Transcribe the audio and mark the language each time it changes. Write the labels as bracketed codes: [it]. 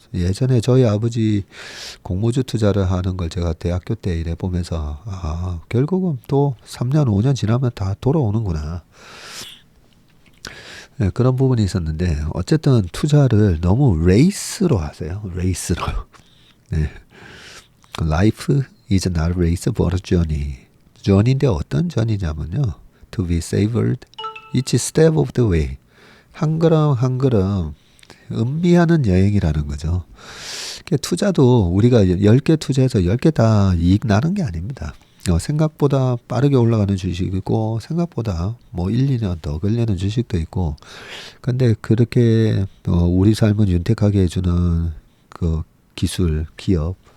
[ko] 예전에 저희 아버지 공모주 투자를 하는 걸 제가 대학교 때 이래 보면서 결국은 또 3년 5년 지나면 다 돌아오는구나. 네, 그런 부분이 있었는데 어쨌든 투자를 너무 레이스로 하세요. 레이스로. 네. [en] Life is not a race but a journey. [ko] journey인데 어떤 journey냐면요. [en] To be savored each step of the way. [ko] 한 걸음 한 걸음 음미하는 여행이라는 거죠. 투자도 우리가 10개 투자해서 10개 다 이익 나는 게 아닙니다. 생각보다 빠르게 올라가는 주식이 있고 생각보다 뭐 1, 2년 더 걸리는 주식도 있고 근데 그렇게 우리 삶을 윤택하게 해주는 그 기술, 기업